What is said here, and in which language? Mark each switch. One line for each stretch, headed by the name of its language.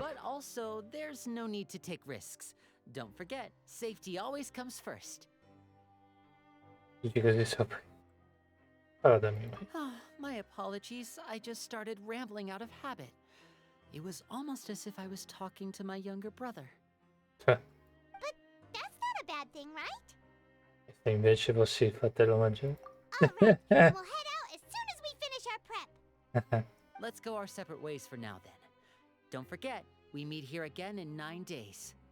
English: But also, there's no need to take risks. Don't forget, safety always comes first.
Italian: Dici così sopra. Pardonami.
English: My apologies, I just started rambling out of habit. It was almost as if I was talking to my younger brother. But that's not a bad thing, right?
Italian: E se invece fossi il fratello maggiore?
English: Alright, we'll head out as soon as we finish our prep. Let's go our separate ways for now, then. Don't forget, we meet here again in 9 days.